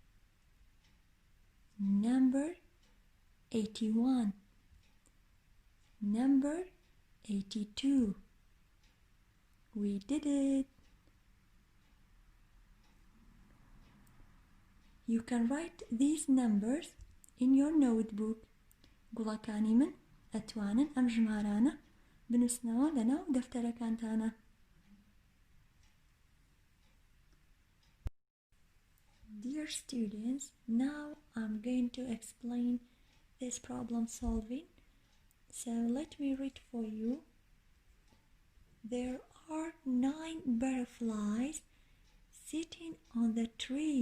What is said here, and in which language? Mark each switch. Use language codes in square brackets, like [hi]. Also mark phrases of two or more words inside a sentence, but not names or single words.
[en] Number 81. Number 82. We did it. You can write these numbers in your notebook. [ckb] گوڵەکانی من ئەتوانن ئەم ژمارانە بنووسنەوە لەناو دەفتەرەکانتانە. [en] Dear students, now I'm going to explain this problem solving. So let me read for you. There are 9 butterflies sitting on the tree.